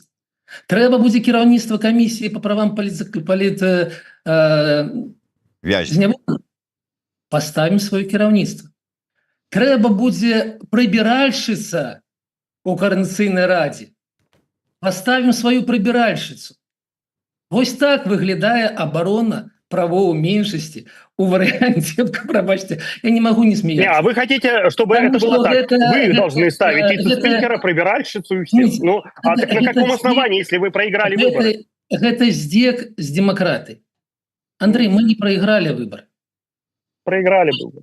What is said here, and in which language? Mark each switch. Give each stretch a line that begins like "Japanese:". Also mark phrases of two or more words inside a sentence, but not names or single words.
Belarusian: Трэба будзе кіраўніцтва камісіі па правам зняволеных, паставім сваё кіраўніцтва. Трэба будзе прыбіральшыца у Координацыйнай радзе, паставім сваю прыбіральшыцу. Вось так выглядае абарона правоў меншасці у варыянце, прабачце,
Russian: я не могу не смеяться. А вы хотите, чтобы это было так? Вы должны ставить вице-спикера, прибиральщицу и всех. Ну, а так на каком основании, если вы проиграли выборы? Это здек с демократы. Андрей, мы не проиграли выборы. Проиграли выборы.